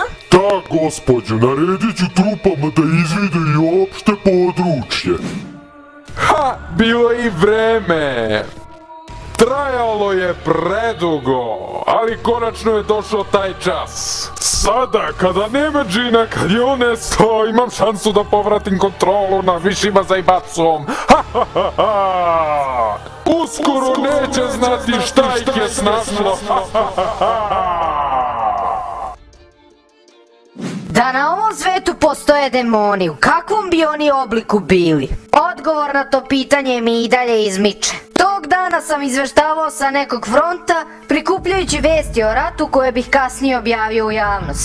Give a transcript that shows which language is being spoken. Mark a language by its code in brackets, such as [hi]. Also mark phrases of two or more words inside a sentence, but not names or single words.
[sr] Da, gospođo, naredit ću trupama da izvide i opšte područje. Ha, bilo je i vreme. Trajalo je predugo, ali konačno je došao taj čas. Sada, kada nema džina, kad je on nestao, imam šansu da povratim kontrolu nad Mishima Zaibatsuom. Ha, ha, ha, ha. Uskoro neće znati šta ih je snašlo. Ha, ha, ha, ha. Da na ovom svetu postoje demoni, u kakvom bi oni obliku bili? Odgovor na to pitanje mi i dalje izmiče. Tog dana sam izveštavao sa nekog fronta, prikupljajući vesti o ratu koje bih kasnije objavio u javnost.